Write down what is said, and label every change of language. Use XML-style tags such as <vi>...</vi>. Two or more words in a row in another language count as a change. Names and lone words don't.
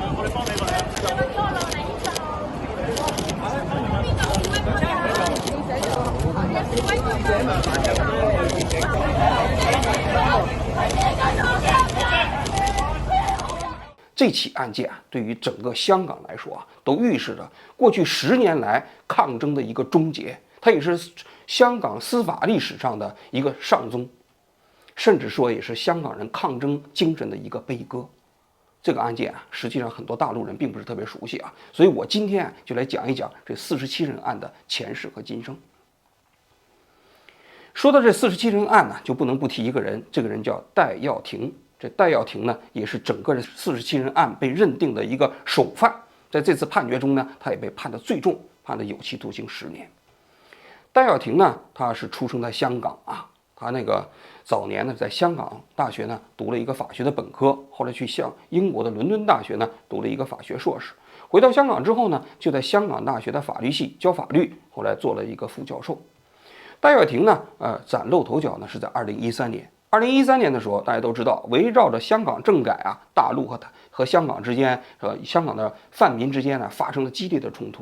<zh>這起案件對於整個香港來說都預示着過去10年來抗爭的一個終結，它也是香港司法歷史上的一個上宗，甚至說也是香港人抗爭精神的一個悲歌。這個案件實際上很多大陸人並不是特別熟悉所以我今天就來講一講這47 人案的前世和今生。說到這47人案就不能不提一個人，這個人叫戴耀廷。這戴耀廷也是整個47人案被認定的一個首犯，在這次判決中他也被判得最重，判了有期徒刑10年。戴耀廷他是出生在香港他那個早年在香港大學讀了一個法學的本科，後來去英國的倫敦大學讀了一個法學碩士。回到香港之後就在香港大學的法律系教法律，後來做了一個副教授。戴耀廷嶄露頭角是在2013年。2013年的時候，大家都知道，圍繞着香港政改大陸和香港之間，香港的泛民之間發生了激烈的衝突。</zh>